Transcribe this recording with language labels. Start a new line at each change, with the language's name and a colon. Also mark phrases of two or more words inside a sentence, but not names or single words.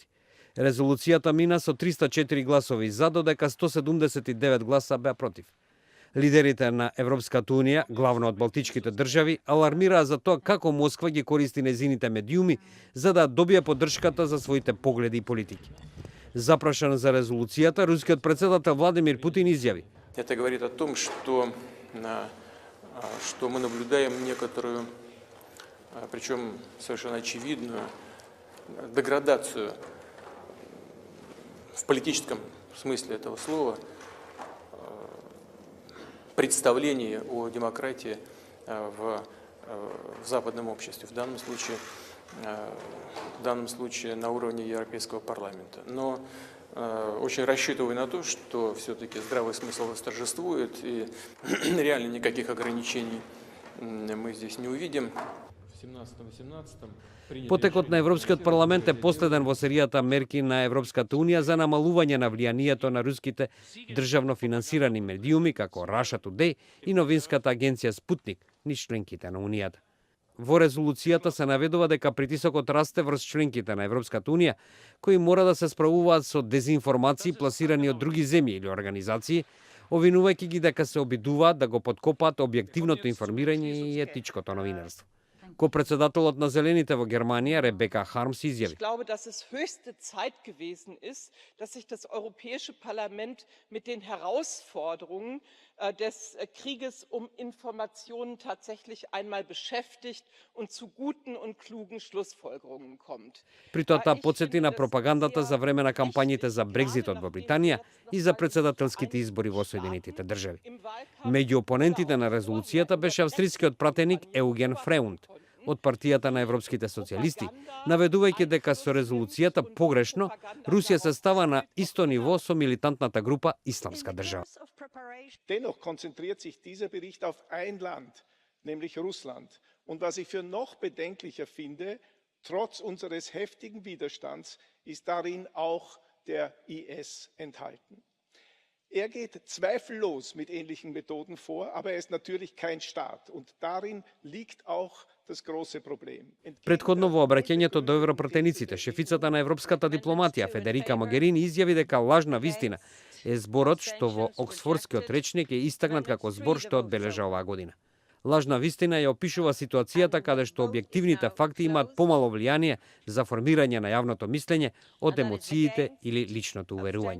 Macedonian: Резолуцијата мина со 304 гласови за, додека 179 гласа беа против. Лидерите на Европската унија, главно од балтичките држави, алармираа за тоа како Москва ги користи незините медиуми за да добие поддршката за своите погледи и политики. Запрашан за резолуцијата, рускиот председател Владимир Путин изјави:
Russian: Это говорит о том, что мы наблюдаем некоторую, причем совершенно очевидную, деградацию в политическом смысле этого слова, представление о демократии в западном обществе, в данном случае на уровне Европейского парламента. Но очень рассчитываю на то, что все-таки здравый смысл восторжествует и реально никаких ограничений мы здесь не увидим.
Macedonian: Потекот на Европскиот парламент е последен во серијата мерки на Европската унија за намалување на влијанието на руските државно финансирани медиуми како Russia Today и новинската агенција Спутник низ членките на унијата. Во резолуцијата се наведува дека притисокот расте врз членките на Европската унија, кои мора да се справуваат со дезинформации пласирани од други земји или организации, обвинувајќи ги дека се обидуваат да го подкопаат објективното информирање и етичкото новинарство. Ко-председателот на Зелените во Германија, Ребека Хармс, изјави:
German: Ich glaube, dass es höchste Zeit gewesen ist, dass sich das Europäische Parlament mit den Herausforderungen des Krieges um Informationen tatsächlich einmal beschäftigt und zu guten und klugen Schlussfolgerungen kommt.
Macedonian: При тоа таа потсети на пропагандата за време на кампањите за Брекзитот во Британија и за председателските избори во Соединетите држави. Меѓу опонентите на резолуцијата беше австрискиот пратеник Еуген Фреунд од партијата на европските социјалисти, наведувајќи дека со резолуцијата погрешно Русија се става на исто ниво со милитантната група Исламска држава.
German: Dennoch konzentriert sich dieser Bericht auf ein Land, nämlich Russland. Und was ich für noch bedenklicher finde, trotz unseres heftigen Widerstands, ist darin auch der IS enthalten. Er geht zweifellos mit ähnlichen Methoden vor, aber er ist natürlich kein Staat. Und darin liegt auch das große Problem.
Macedonian: Претходно во обраќањето до европратениците, шефицата на европската дипломатија Федерика Могерини изјави дека лажна вистина е зборот што во Оксфордскиот речник е истакнат како збор што одбележа оваа година. Лажна вистина ја опишува ситуацијата каде што објективните факти имаат помало влијание за формирање на јавното мислење од емоциите или личното уверување.